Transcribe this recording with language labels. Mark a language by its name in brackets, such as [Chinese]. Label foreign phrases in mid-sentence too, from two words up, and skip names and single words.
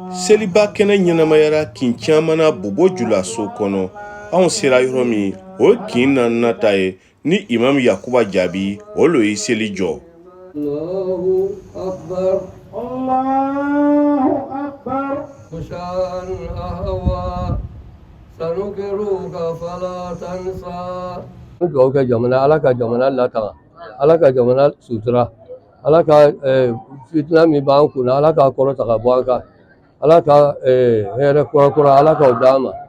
[Bambara] seliba kɛnɛ ɲɛnamayara kin caman na Bobo Julaso kɔnɔ. Anw sera yɔrɔ min o kin na ta ye ni Imam Yakuba jaabi o lo yi seli jɔ. [Arabic] الله أكبر الله أكبر Mushan ahwa sanukiruka fala tansa. [Bambara] Dugawu kɛ jamana, Ala ka jamana lataga, Ala ka jamana sutura, Ala ka fitina min b'an kunna, Ala ka kɔrɔta ka bɔ an kan, Ala ka hɛrɛ kura Ala k'o d'an ma.